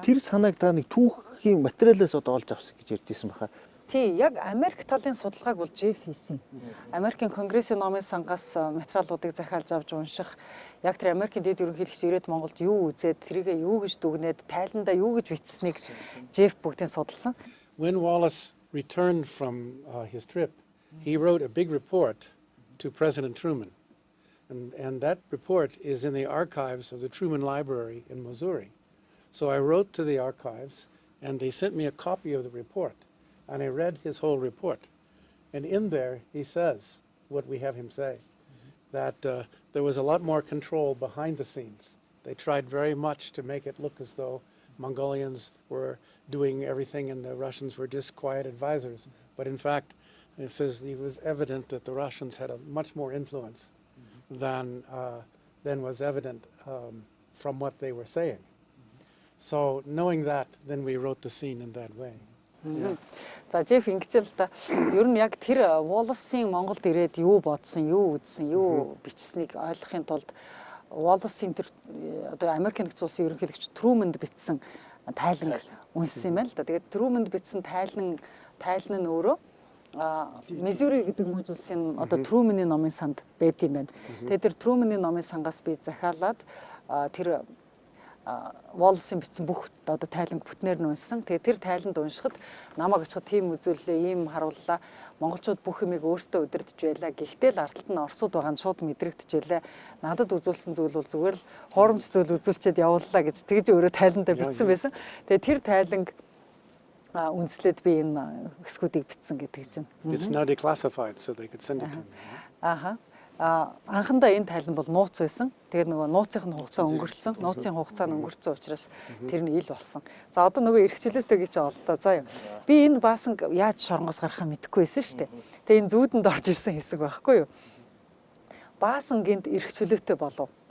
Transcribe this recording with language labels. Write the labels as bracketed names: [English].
[Mongolian] Тэр санааг та нэг түүхийн материалаас одоо олж авсан гэж ярьжсэн баха. Тий, яг Америк талын судалгааг бол Жеф хийсэн. Америкийн Конгрессийн номын сангаас материалуудыг захиалж авч унших, яг тэр Америкийн дэд ерөнхийлөгч ирээд Монголд юу үзээд, тэрийгээ юу гэж дүгнээд, тайландаа юу гэж бичсэнийг Жеф бүгдийг судалсан. [English] When Wallace returned from his trip, he wrote a big report to President Truman. And that report is in the archives of the Truman Library in Missouri. So I wrote to the archives, and they sent me a copy of the report. And I read his whole report. And in there, he says what we have him say, that there was a lot more control behind the scenes. They tried very much to make it look as though Mongolians were doing everything and the Russians were just quiet advisors. But in fact, it says it was evident that the Russians had a much more influence than was evident from what they were saying. So knowing that, then we wrote the scene in that way. [Mongolian] За Жеф ингэж л да. Ер нь яг тэр Wallace-ийн Монголд ирээд юу бодсон, юу үзсэн, юу бичсэнийг ойлгохын тулд Wallace-ийн тэр одоо Америк нэгдсэн улсын ерөнхийлөгч Трумэнд бичсэн тайлан уншсан юм байна л да. Тэгээд Трумэнд бичсэн тайлан нь өөрөө Мизури гэдэг мужи улсын одоо Трумэний номын санд байд юм байна. Тэгээд тэр Трумэний номын сангаас би захиалаад тэр Wallace-ийн бичсэн бүх одоо тайланг бүтнээр нь уншсан. Тэгээ тэр тайланд уншихад намайг очиход тийм үзүүлэлээ, ийм харууллаа. Монголчууд бүх юмыг өөрсдөө удирдах байлаа. Гэхдээ л ардталт нь Оросууд байгаа нь шууд мэдрэгдэжээлээ. Надад үзүүлсэн зүйл бол зүгээр л хуурамч зүйл үзүүлчихэд явууллаа гэж тэгж өөрөө тайландаа бичсэн байсан. Тэгээ тэр тайланг үндэслээд би энэ хэсгүүдийг бичсэн гэдэг чинь. [English] It's now declassified, so they could send it to me. Аха. [Mongolian] Анхандаа энэ тайлан бол нууц байсан. Тэгээд нөгөө нууцын хугацаа өнгөрцөн, нууцын хугацаа нь өнгөрцөн учраас тэр нь ил болсон. За одоо нөгөө эрхчлөөтэй гэж оллоо. За юу. Би энэ Баасан яаж шоронгоос гарахаа мэдэхгүй байсан шүү дээ. Тэгээд энэ зүүдэнд орж ирсэн хэсэг байхгүй юу? Баасан гинт эрхчлөөтэй болов.